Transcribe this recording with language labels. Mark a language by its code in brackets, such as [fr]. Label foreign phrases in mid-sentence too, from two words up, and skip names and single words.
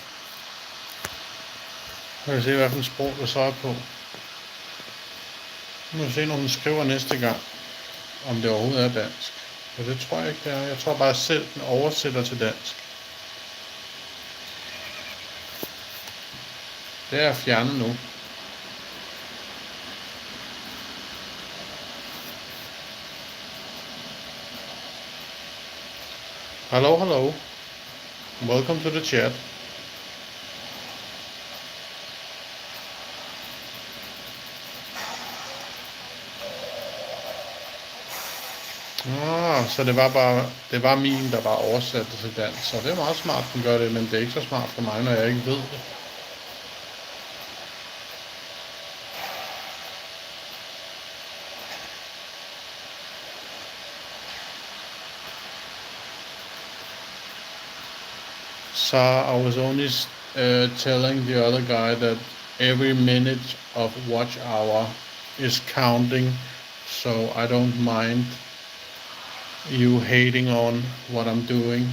[da] Nu kan jeg se, hvilken sprog det så er på. Nu kan jeg se, når hun skriver næste gang, om det overhovedet er dansk. Og det tror jeg ikke, det er. Jeg tror bare selv, den oversætter til dansk. Det er fjernet nu. [en] Hello. Welcome to the chat. [da] Så det var min, der var oversat til dansk. Så det er meget smart, den gør det, men det er ikke så smart for mig, når jeg ikke ved det. [en] So I was only telling the other guy that every minute of watch hour is counting, so I don't mind you hating on what I'm doing.